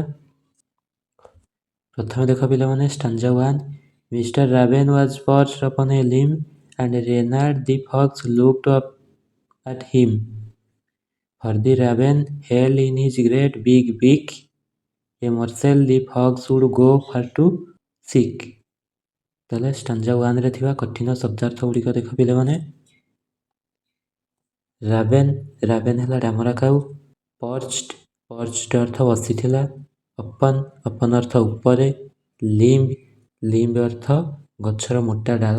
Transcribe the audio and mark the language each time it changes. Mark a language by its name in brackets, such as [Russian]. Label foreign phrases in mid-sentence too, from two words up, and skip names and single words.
[Odia] ପ୍ରଥମେ ଦେଖ ପିଲାମାନେ, [English] stanza 1, Mister Raven was perched upon a limb and Reynard the fox looked up at him. for the raven held in his great big beak a morsel the fox would go far to seek। [Odia] ତାହେଲେ ଷ୍ଟାଞ୍ଜା 1ରେ ଥିବା କଠିନ ଶବ୍ଦାର୍ଥ ଗୁଡ଼ିକ ଦେଖ ପିଲାମାନେ। ରାବେନ୍, ରାବେନ୍ ହେଲା ଡାମର କାଉ। ପର୍ଚ୍ଡ, ପର୍ଚ୍ଡ ଅର୍ଥ ବସିଥିଲା। ଅପନ୍, ଅପନ୍ ଅର୍ଥ ଉପରେ। ଲିମ୍ବ, ଲିମ୍ବ ଅର୍ଥ ଗଛର ମୋଟା ଡାଳ।